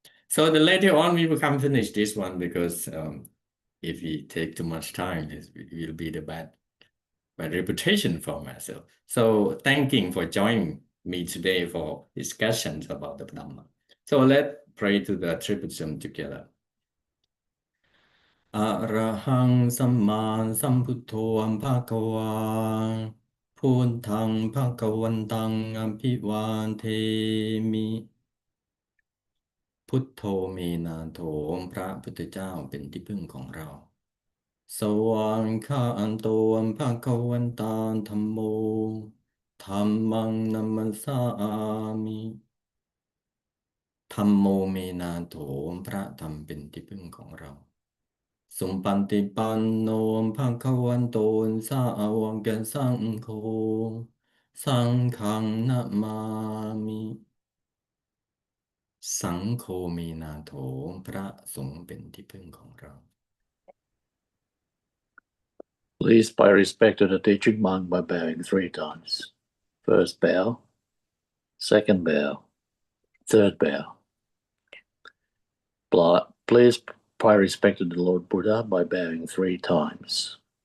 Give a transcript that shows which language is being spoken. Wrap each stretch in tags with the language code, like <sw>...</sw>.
<en>So the later on we will come finish this one, because if we take too much time, it will be the bad reputation for myself. So thanking for joining me today for discussions about the Dhamma. So let's pray to the Tripitaka together.</en> <pi>Arahang Samma Sambuddho Bhagava Puntang Bhagavantang Abhivantemi พุทโธเมนาโถ</pi> <th>พระพุทธเจ้าเป็นที่พึ่งของเรา</th> <pi>สวากขาอันโตภะคะวันตาธัมโมธัมมังนัมมัสสามิ ธัมโมเมนาโถ</pi> <th>พระธรรมเป็นที่พึ่งของเรา</th> <pi>สุปฏิปันโนภะคะวันโตสาวกสังโฆสังฆังนะมามิสังโฆเมนาโถ</pi> <th>พระสงฆ์เป็นที่พึ่งของเรา</th> <en>Please pay respect to the teaching monk by bowing 3 times. First bow, second bow, third bow. Please pay respect to the Lord Buddha by bowing 3 times.</en>